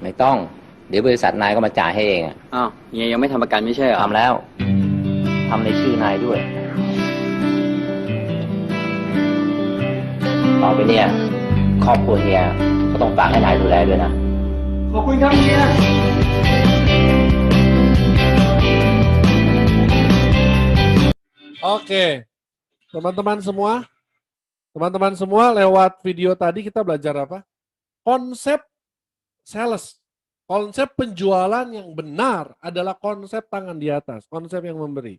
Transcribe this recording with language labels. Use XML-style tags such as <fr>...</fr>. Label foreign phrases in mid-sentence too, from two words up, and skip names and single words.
<th>ไม่ต้อง เดี๋ยวบริษัทนายก็มาจ่ายให้เองอะ อ้าวเฮียยังไม่ทำประกันไม่ใช่เหรอ ทำแล้วทำในชื่อนายด้วย ต่อไปเนี่ยครอบครัวเฮียก็ต้องฝากให้นายดูแลด้วยนะ ขอบคุณครับเฮีย</th> <id>Oke, teman-teman semua lewat video tadi kita belajar apa? Konsep sales, konsep penjualan yang benar adalah konsep tangan di atas, konsep yang memberi.</id>